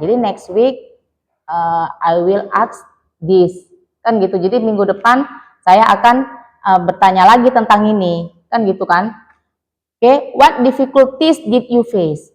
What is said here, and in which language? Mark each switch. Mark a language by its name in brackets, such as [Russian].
[English] Jadi next week I will ask this. [Indonesian] Kan gitu. Jadi minggu depan saya akan bertanya lagi tentang ini. Kan gitu kan? [English] Oke, what difficulties did you face?